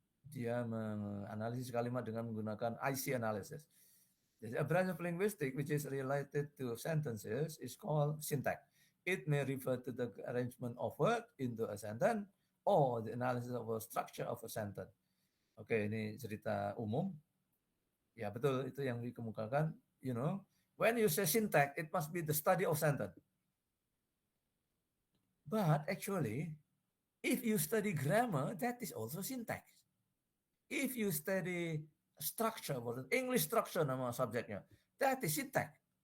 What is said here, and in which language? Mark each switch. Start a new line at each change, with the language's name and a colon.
Indonesian: Dia menganalisis kalimat dengan menggunakan IC analysis.
English: A branch of linguistics which is related to sentences is called syntax. It may refer to the arrangement of words into a sentence or the analysis of a structure of a sentence.
Indonesian: Oke, ini cerita umum. Ya betul, itu yang dikemukakan.
English: You know, when you say syntax, it must be the study of sentence. But actually, if you study grammar, that is also syntax. If you study structure, English structure
Indonesian: nama subjeknya,
English: that is syntax.